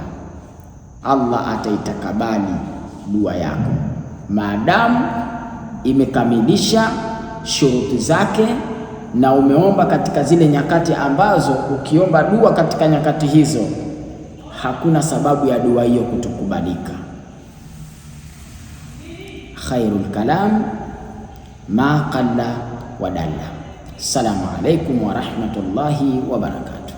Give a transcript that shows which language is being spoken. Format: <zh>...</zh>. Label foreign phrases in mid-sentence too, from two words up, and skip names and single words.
<sw>Allah ataitakabali dua yako maadamu imekamilisha shuruti zake, na umeomba katika zile nyakati ambazo ukiomba dua katika nyakati hizo hakuna sababu ya dua hiyo kutokubalika.</sw> <ar>خير الكلام ما قل ودل. السلام عليكم ورحمة الله وبركاته.</ar>